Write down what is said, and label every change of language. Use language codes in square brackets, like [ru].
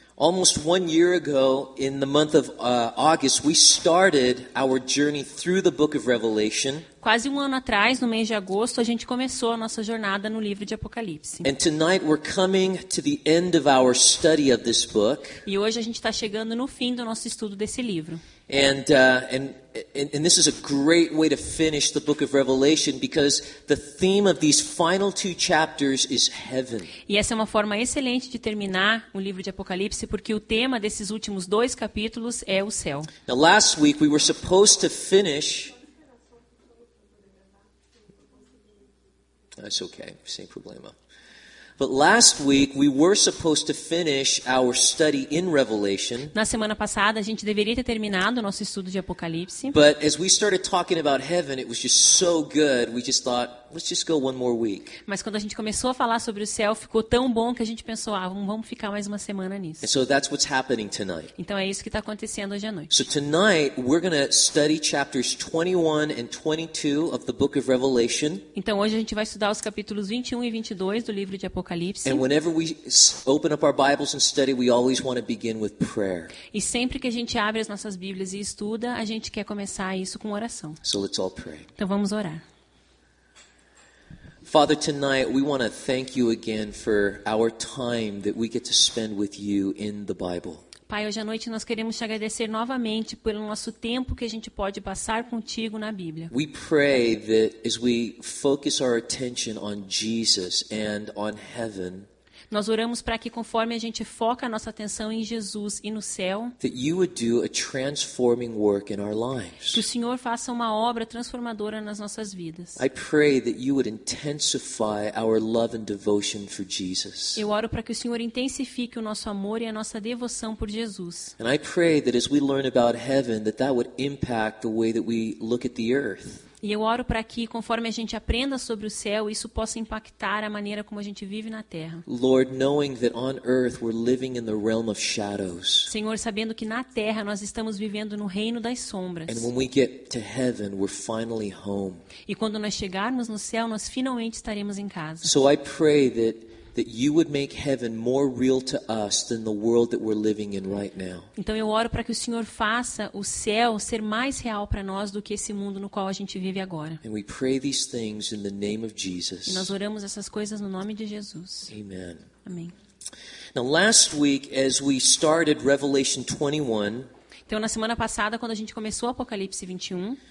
[en] Almost 1 year ago, in the month of August, we started our journey through the book of Revelation. [pt] Quase um ano atrás, no mês de agosto, a gente começou a nossa jornada no livro de Apocalipse. [en] And tonight we're coming to the end of our study of this book. [pt] E hoje a gente está chegando no fim do nosso estudo desse livro. [en] And this is a great way to finish the book of Revelation because the theme of these final 2 chapters is heaven. [pt] E essa é uma forma excelente de terminar o livro de Apocalipse, porque o tema desses últimos 2 capítulos é o céu. [en] Now last week we were supposed to finish. That's okay, [pt] sem problema. [en] But last week we were supposed to finish our study in Revelation. [pt] Na semana passada a gente deveria ter terminado o nosso estudo de Apocalipse. [en] But as we started talking about heaven, it was just so good. We just thought, let's just go one more week. [pt] Mas quando a gente começou a falar sobre o céu, ficou tão bom que a gente pensou, vamos ficar mais uma semana nisso. [en] And so that's what's happening tonight. [pt] Então é isso que está acontecendo hoje à noite. [en] So tonight we're going to study chapters 21 and 22 of the book of Revelation. [pt] Então hoje a gente vai estudar os capítulos 21 e 22 do livro de Apocalipse. [en] And whenever we open up our Bibles and study, we always want to begin with prayer. [pt] E sempre que a gente abre as nossas Bíblias e estuda, a gente quer começar isso com oração. [en] So let's all pray. [pt] Então vamos orar. [en] Father, tonight we want to thank you again for our time that we get to spend with you in the Bible. [pt] Pai, hoje à noite nós queremos te agradecer novamente pelo nosso tempo que a gente pode passar contigo na Bíblia. [en] We pray that as we focus our attention on Jesus and on heaven, [pt] Nós oramos para que, conforme a gente foca a nossa atenção em Jesus e no céu, [en] that you would do a transforming work in our lives. [pt] que o Senhor faça uma obra transformadora nas nossas vidas. [en] I pray that you would intensify our love and devotion for Jesus. [pt] Eu oro para que o Senhor intensifique o nosso amor e a nossa devoção por Jesus. [en] And I pray that as we learn about heaven, that would impact the way that we look at the earth. [pt] E eu oro para que, conforme a gente aprenda sobre o céu, isso possa impactar a maneira como a gente vive na terra. [en] Lord, knowing that on earth we're living in the realm of shadows. [pt] Senhor, sabendo que na terra nós estamos vivendo no reino das sombras. [en] And when we get to heaven, we're finally home. [pt] E quando nós chegarmos no céu, nós finalmente estaremos em casa. [en] So I pray that you would make heaven more real to us than the world that we're living in right now. [pt] Então eu oro para que o Senhor faça o céu ser mais real para nós do que esse mundo no qual a gente vive agora. [en] And we pray these things in the name of [pt] E [en] Jesus. [pt] nós oramos essas coisas no nome de Jesus. [en] Amen. [pt] Amém. [en] Now last week as we started Revelation 21, [pt] Então na semana passada, quando a gente começou Apocalipse 21,